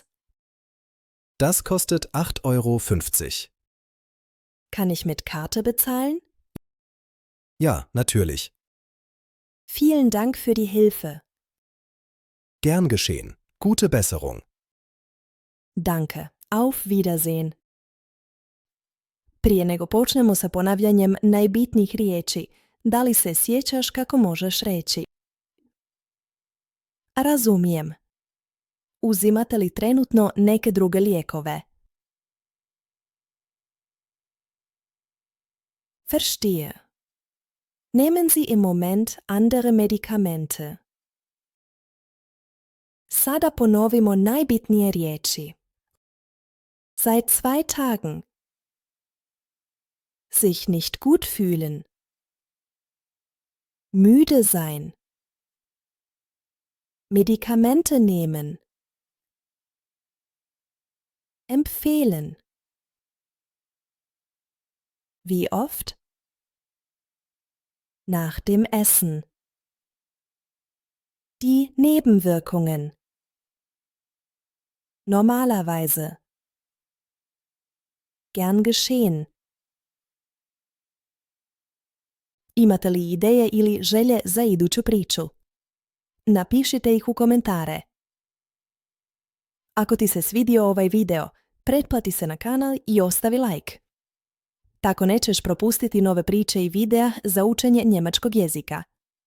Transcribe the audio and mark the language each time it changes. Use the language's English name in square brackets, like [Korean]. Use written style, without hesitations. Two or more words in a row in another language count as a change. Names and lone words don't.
[German] Das kostet 8,50 €. Kann ich mit Karte bezahlen? Ja, natürlich. Vielen Dank für die Hilfe. Gern geschehen. Gute Besserung. Danke. Auf Wiedersehen. [Bosnian] Prije nego počnemo sa ponavljanjem najbitnijih riječi, da li se sjećaš kako možeš reći? Razumijem. Uzimate li trenutno neke druge lijekove? [German] Verstehe. Nehmen Sie im Moment andere Medikamente. [Bosnian] Sada ponovimo najbitnije riječi. [German] Seit 2 Tagen. Sich nicht gut fühlen. Müde sein. Medikamente nehmen. Empfehlen. Wie oft? Nach dem Essen. Die Nebenwirkungen. Normalerweise. Gern geschehen. [Bosnian] Imate li ideje ili želje za iduću priču? Napišite ih u komentare. Ako ti se svidio ovaj video, pretplati se na kanal i ostavi like. Tako nećeš propustiti nove priče i videa za učenje njemačkog jezika.